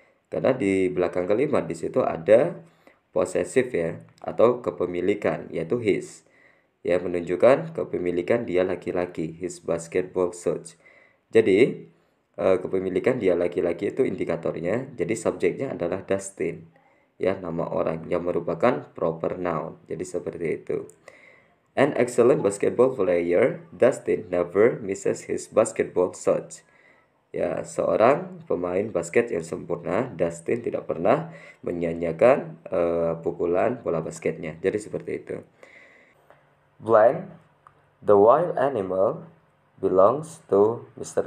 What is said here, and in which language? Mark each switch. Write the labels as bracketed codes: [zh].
[id] Karena di belakang kalimat di situ ada possessive ya atau kepemilikan yaitu his. Ya, menunjukkan kepemilikan dia laki-laki, [en] his basketball shots. [id] Jadi kepemilikan dia laki-laki itu indikatornya. Jadi subjeknya adalah Dustin. Ya, nama orang yang merupakan proper noun. Jadi seperti itu. [en] An excellent basketball player, Dustin never misses his basketball shots. [id] Ya, seorang pemain basket yang sempurna, Dustin tidak pernah menyia-nyiakan pukulan bola basketnya. Jadi seperti itu. [en] Blank, the wild animal belongs to Mr.